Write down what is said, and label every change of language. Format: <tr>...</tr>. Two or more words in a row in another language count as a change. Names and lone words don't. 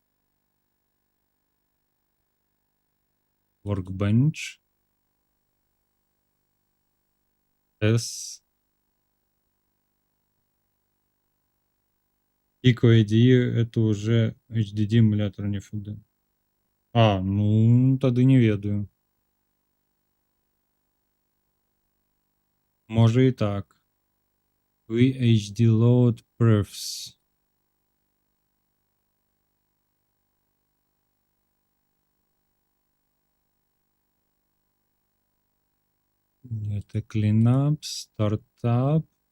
<ru>Workbench. S. PicoIDE это уже HDD эмулятор, не FD.</ru> <be>А, ну, тады не ведаю. Можа і так.</be> <en>VHDLoad prefs.</en> <ru>Это</ru> <en>cleanup, startup.</en>